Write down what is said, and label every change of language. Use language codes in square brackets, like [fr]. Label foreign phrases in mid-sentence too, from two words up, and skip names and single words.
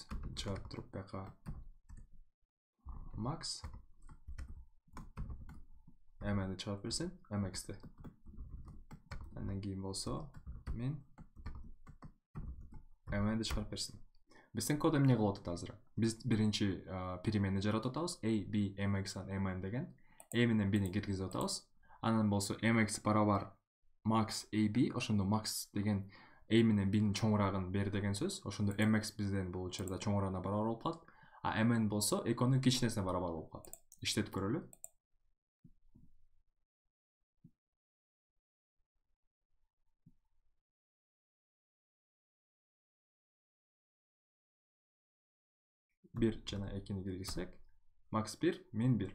[ky] Чыгарып туруп бияка max mn'ди чыгарып берсин, mx'ти. Андан кийин болсо min mn'ди чыгарып берсин. Биздин код эмне кылып атат азыр? Биз биринчи переменный жаратып атабыз. A, b, mx, mn деген. A менен b'ни киргизип атабыз. Анан болсо mx барабар max ab, ошондо max деген a менен b'нин чоңураагын бер деген сөз. Ошондо mx бизден бул учурда чоңураагына барабар болуп калат. А mn болсо экөөнүн кичинесине барабар болуп калат. Иштетип көрөлү. Bir жана 2-ни киргизсек, max 1, min 1.